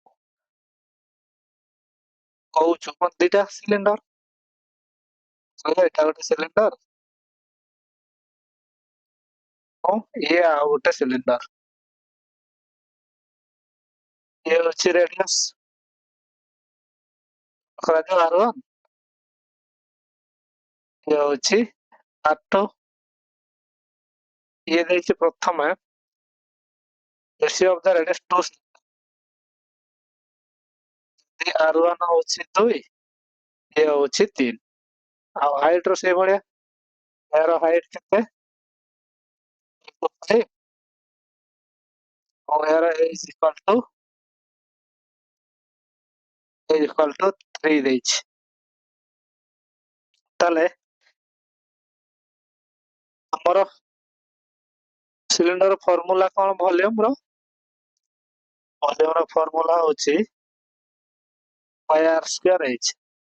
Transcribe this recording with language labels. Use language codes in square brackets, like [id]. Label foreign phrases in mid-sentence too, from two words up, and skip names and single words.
[or] କହୁଛୁ ଦିଟା ସିଲିଣ୍ଡର ଏଟା ଗୋଟେ ସିଲିଣ୍ଡର ଇଏ ଆଉ ଗୋଟେ ସିଲିଣ୍ଡର ଇଏ ହଉଛି ରେଡିୟସ କରାଯାଉ R1 ଇଏ ହଉଛି R2 ଇଏ ଦେଇଛି ପ୍ରଥମେ [en] ratio of the radius [or] 2 R1 ହଉଛି 2 ଇଏ ହଉଛି 3 ଆଉ ହାଇଟ ର ସେଇଭଳିଆ ଏହାର ହାଇଟ କେତେ 5 ଆଉ ଏହାର [en] is equal to [or] 3 ଦେଇଛି ତାହେଲେ ଆମର ସିଲିଣ୍ଡର ଫର୍ମୁଲା କଣ ଭଲ୍ୟୁମ ର ଫର୍ମୁଲା ହଉଛି [en] pi r square h